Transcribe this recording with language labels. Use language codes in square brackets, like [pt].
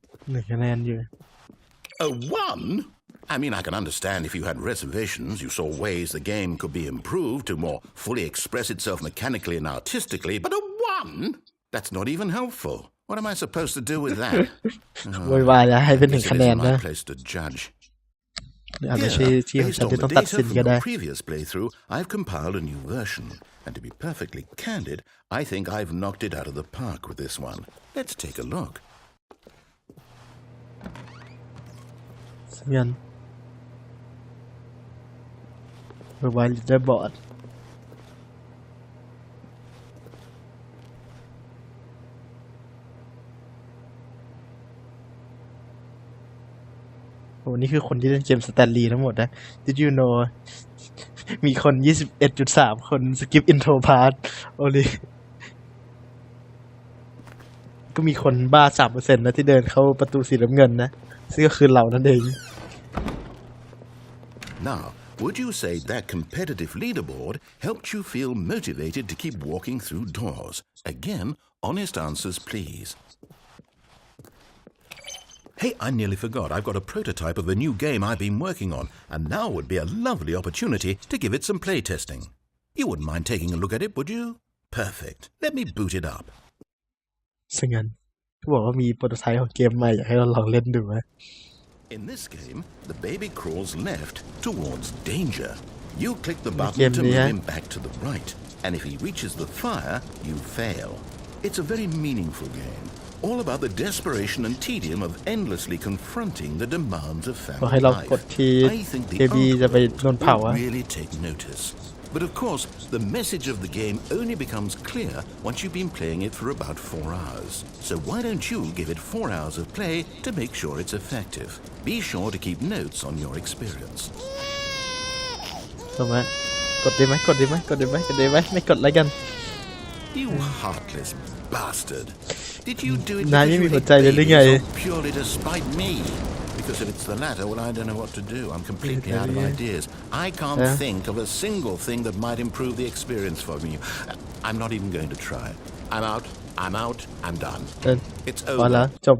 [th] 1 คะแนนอยู่ [en] A 1? I mean, I can understand if you had reservations, you saw ways the game could be improved to more fully express itself mechanically and artistically, but a 1? That's not even helpful. What am I supposed to do with that? [th] โวยวายแล้วให้เป็น1 คะแนนนะ [en] place to judge. [th] อาจจะที่ของฉันที่ต้องตัดสินก็ได้ [en] Previous playthrough, I've compiled a new version, and to be perfectly candid, I think I've knocked it out of the park with this one. Let's take a look. [th] สัญญาณโวยวายลีดเดอร์บอร์ดโอ้นี่คือคนที่เล่นเกมสแตนลีย์ทั้งหมดนะ [en] Did you know [th] มีคน 21.3 คนสกิปอินโทรพาร์ทโอลิ ก็มีคนบ้า 3% นะที่เดินเข้าประตูสีน้ำเงินนะซึ่งก็คือเรานั่นเอง [en] Now, would you say that competitive leaderboard helped you feel motivated to keep walking through doors? Again, honest answers, please. Hey, I nearly forgot. I've got a prototype of a new game I've been working on, and now would be a lovely opportunity to give it some playtesting. You wouldn't mind taking a look at it, would you? Perfect. Let me boot it up. [th] ซึ่งงั้นเขาบอกว่ามีโปรโตไทป์ของเกมใหม่อยากให้เราลองเล่นดูนะ [en] In this game, the baby crawls left towards danger. You click the button to move him back to the right, and if he reaches the fire, you fail. It's a very meaningful game, all about the desperation and tedium of endlessly confronting the demands of family life. I think the art will really take notice. But of course, the message of the game only becomes clear once you've been playing it for about 4 hours. So why don't you give it 4 hours of play to make sure it's effective? Be sure to keep notes on your experience. [th] ถูกไหมกดได้ไหมไม่กดแล้วกัน [en] You heartless bastard. Did you do it purely to spite me? Because if it's the latter, well, I don't know what to do. I'm completely out of ideas. I can't think of a single thing that might improve the experience for me. I'm not even going to try. I'm out. I'm done. It's over.